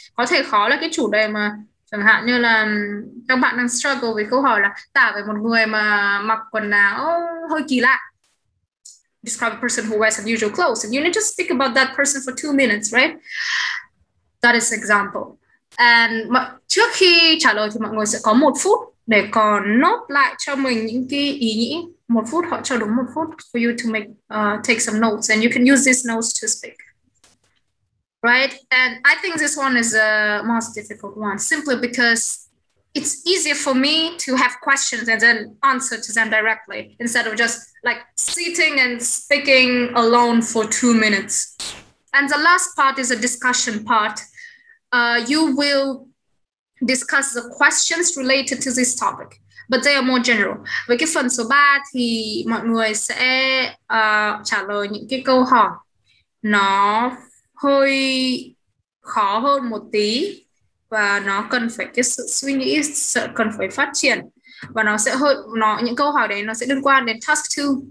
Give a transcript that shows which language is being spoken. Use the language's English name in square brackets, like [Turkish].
[Vietnamese] Có thể khó là cái chủ đề mà chẳng hạn như là các bạn đang struggle với câu hỏi là tả về một người mà mặc quần áo hơi kỳ lạ. [English] Describe a person who wears unusual clothes, and you need to speak about that person for 2 minutes, right? That is example. [Vietnamese] And trước khi trả lời thì mọi người sẽ có 1 phút để còn nốt lại cho mình những cái ý nghĩ. 1 phút, họ cho đúng 1 phút [English] for you to make take some notes, and you can use these notes to speak. Right? And I think this one is the most difficult one, simply because it's easier for me to have questions and then answer to them directly, instead of just like sitting and speaking alone for 2 minutes. And the last part is a discussion part. You will discuss the questions related to this topic, but they are more general. [Vietnamese] Với cái phần số 3 thì mọi người sẽ trả lời những cái câu hỏi nó hơi khó hơn một tí, và nó cần phải cái sự suy nghĩ, cần phải phát triển, và nó sẽ những câu hỏi đấy nó sẽ liên quan đến task 2.